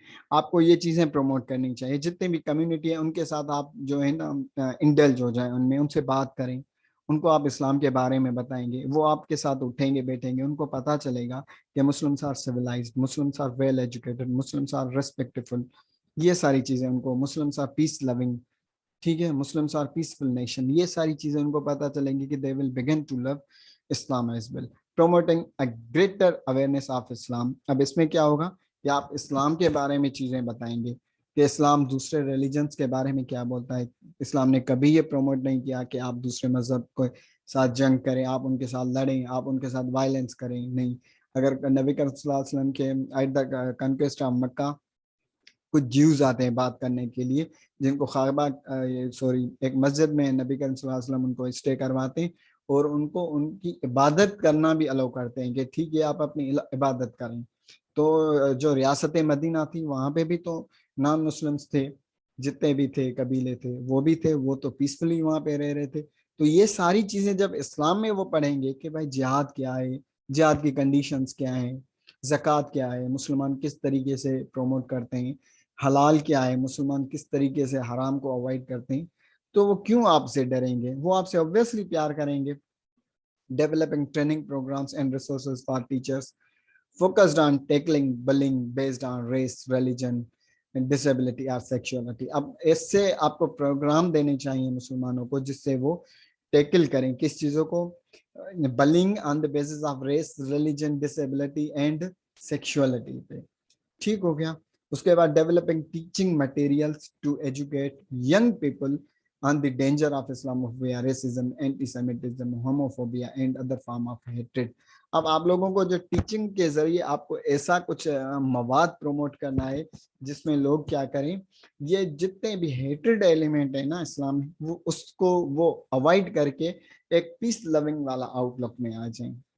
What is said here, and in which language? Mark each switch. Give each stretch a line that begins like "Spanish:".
Urdu: آپ کو یہ چیزیں پروموٹ کرنی چاہیے. جتنے بھی کمیونٹی ہیں ان کے ساتھ آپ جو ہے نا انڈلج ہو جائیں, ان میں ان سے بات کریں, ان کو آپ اسلام کے بارے میں بتائیں گے, وہ آپ کے ساتھ اٹھیں گے بیٹھیں گے, ان کو پتہ چلے گا کہ
English: Muslims are civilized, Muslims are well educated, Muslims are respectful.
Urdu: یہ ساری چیزیں ان کو,
English: Muslims are peace loving,
Urdu: ٹھیک ہے,
English: Muslims are peaceful nation,
Urdu: یہ ساری چیزیں ان کو پتہ چلیں گی کہ
English: they will begin to love
Urdu: Islam
English: as well. Promoting a greater awareness of اسلام.
Urdu: اب اس میں کیا ہوگا کہ آپ اسلام کے بارے میں چیزیں بتائیں گے کہ اسلام دوسرے ریلیجنس کے بارے میں کیا بولتا ہے. اسلام نے کبھی یہ پروموٹ نہیں کیا کہ آپ دوسرے مذہب کو ساتھ جنگ کریں, آپ ان کے ساتھ لڑیں, آپ ان کے ساتھ وائلنس کریں, نہیں. اگر نبی کریم صلی اللہ علیہ وسلم کے
English: at the conquest of
Urdu: مکہ کچھ جیوز آتے ہیں بات کرنے کے لیے, جن کو خیبہ ایک مسجد میں نبی کریم صلی اللہ علیہ وسلم ان کو اسٹے کرواتے ہیں, اور ان کو ان کی عبادت کرنا بھی الاؤ کرتے ہیں کہ ٹھیک ہے آپ اپنی عبادت کریں. تو جو ریاست مدینہ تھی وہاں پہ بھی تو نان مسلمس تھے, جتنے بھی تھے قبیلے تھے وہ بھی تھے, وہ تو پیسفلی وہاں پہ رہ رہے تھے. تو یہ ساری چیزیں جب اسلام میں وہ پڑھیں گے کہ بھائی جہاد کیا ہے, جہاد کی کنڈیشنز کیا ہیں, زکوٰۃ کیا ہے, مسلمان کس طریقے سے پروموٹ کرتے ہیں, حلال کیا ہے, مسلمان کس طریقے سے حرام کو اوائڈ کرتے ہیں, تو وہ کیوں آپ سے ڈریں گے, وہ آپ سے obviously پیار کریں گے.
English: Developing training programs and resources for teachers focused on tackling bullying based on race, religion, disability or sexuality.
Urdu: اب اس سے آپ کو پروگرام دینے چاہیے مسلمانوں کو جس سے وہ ٹیکل کریں کس چیزوں کو,
English: bullying on the basis of race, religion, disability and sexuality
Urdu: پہ. ٹھیک ہو گیا. اس کے بعد
English: Developing teaching materials to educate young people on the danger of Islamophobia, racism, anti-Semitism, homophobia and other form of hatred.
Urdu: اب آپ لوگوں کو جو ٹیچنگ کے ذریعے آپ کو ایسا کچھ مواد پروموٹ کرنا ہے جس میں لوگ کیا کریں, یہ جتنے بھی ہیٹریڈ ایلیمنٹ ہے نا اسلام میں, وہ اس کو وہ اوائڈ کر کے ایک پیس لونگ والا آؤٹ لک میں آ جائیں.